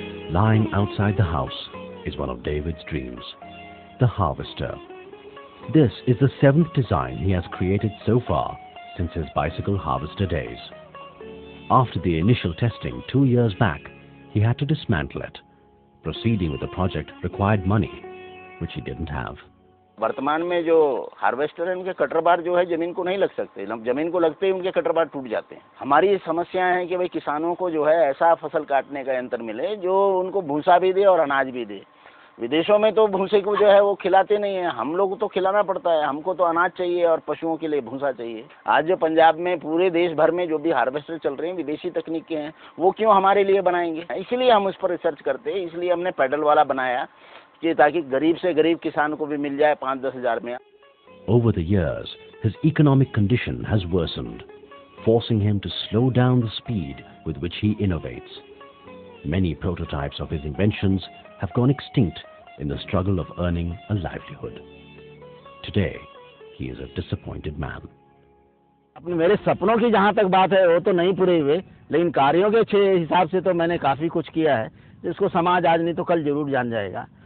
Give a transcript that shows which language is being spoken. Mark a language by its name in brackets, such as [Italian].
[English] Lying outside the house is one of David's dreams, the harvester. This is the 7th design he has created so far since his bicycle harvester days. After the initial testing 2 years back, he had to dismantle it. Proceeding with the project required money, which he didn't have. [Hindi] वर्तमान में जो harvester है उनके cutter बार जो है जमीन को नहीं लग सकते, जमीन को लगते ही उनके कटर बार टूट जाते हैं। हमारी समस्या है कि भाई किसानों को जो है ऐसा फसल काटने का यंत्र मिले जो उनको भूसा भी दे और अनाज भी दे। विदेशों में तो भूसे को जो है वो खिलाते नहीं है, हम लोग तो खिलाना पड़ता है, हमको तो अनाज चाहिए और पशुओं के लिए भूसा चाहिए। आज जो पंजाब में पूरे देश भर में जो भी हार्वेस्टर चल रहे हैं विदेशी तकनीक के हैं, वो क्यों हमारे लिए बनाएंगे? इसलिए हम उस पर रिसर्च करते हैं, इसलिए हमने पैडल वाला बनाया कि ताकि गरीब से गरीब किसान को भी मिल जाए 5-10 हज़ार में। [English] Over the years, his economic condition has worsened, forcing him to slow down the speed with which he innovates. Many prototypes of his inventions have gone extinct in the struggle of earning a livelihood. Today, he is a disappointed man. [Hindi] अपने मेरे सपनों की जहाँ तक बात है वो तो नहीं पूरे हुए, लेकिन कार्यों के हिसाब से तो मैंने काफ़ी कुछ किया है जिसको समाज आज नहीं तो कल जरूर जान जाएगा।